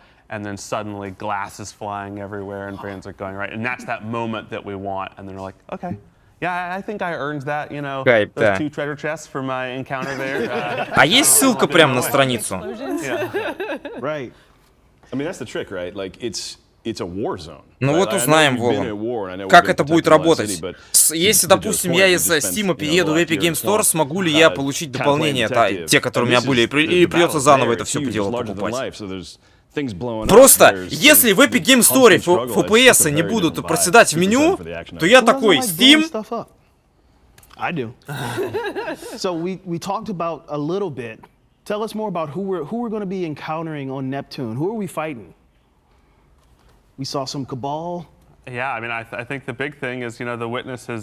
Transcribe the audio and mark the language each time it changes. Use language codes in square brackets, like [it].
[en] And then suddenly glass is flying everywhere and brands are going right, and that's that moment that we want. And then we're like, okay. Yeah, I think I earned that, those 2 treasure chests for my encounter there. [ru] А есть ссылка прямо на страницу? [en] Right. I mean, that's the trick, right? Like, it's a war zone. [ru] Ну вот узнаем, Вова, как это будет работать. Если, допустим, я из Steam перееду в Epic Games Store, смогу ли я получить дополнения, те, которые у меня были, или придется заново это все по делу покупать? Просто, если в Epic Games Store FPS не будут проседать в меню, то я такой, Steam... [en] I do. So we talked about a little bit. Tell us more about who we're going to be encountering on Neptune. Who are we fighting? We saw some Cabal. Yeah, I mean, I think the big thing is, you know, the witness has